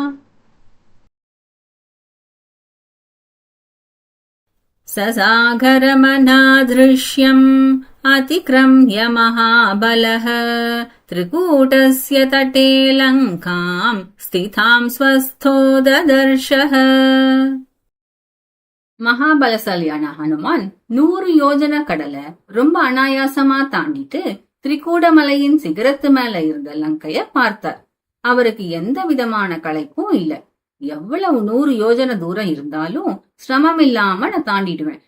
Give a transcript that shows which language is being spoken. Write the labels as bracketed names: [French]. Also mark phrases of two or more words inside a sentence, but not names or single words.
[Sanskrit] ससागरमनादृश्यम् अतिक्रम्य महाबलः त्रिकूटस्य तटे लङ्काम् स्थिताम् स्वस्थो ददर्शः. [Tamil] மகாபலசாலியான ஹனுமான் 100 யோஜன கடலை ரொம்ப அனாயாசமா தாண்டிட்டு திரிகூடமலையின் சிகரத்து மேல இருந்த லங்கைய பார்த்தார். அவருக்கு எந்த விதமான களைப்பும் இல்ல. எவ்வளவு 100 யோஜன தூரம் இருந்தாலும் சிரமம் இல்லாம நான் தாண்டிடுவேன்.